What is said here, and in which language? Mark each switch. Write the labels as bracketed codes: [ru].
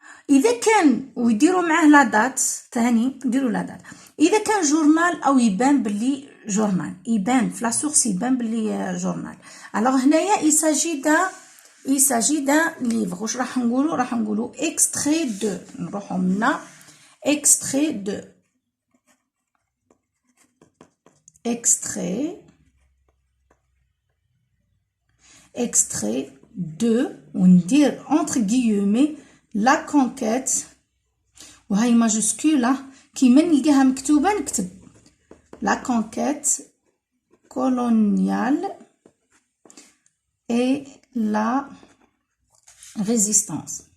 [ar] اذا كان ويديروا معاه لا دات ثاني نديروا لا دات. اذا كان جورنال او يبان باللي جورنال، يبان في لا سورس يبان باللي جورنال. الوغ هنايا [fr] il s'agit d'un livre. [ar] واش راح نقولوا [fr] extrait de. [ar] نروحوا منا [fr] extrait de [ar] وندير [fr] entre guillemets la conquête [ar] وهي ماجسكوله كيما نلقاها مكتوبه نكتب [fr] la conquête coloniale et la résistance.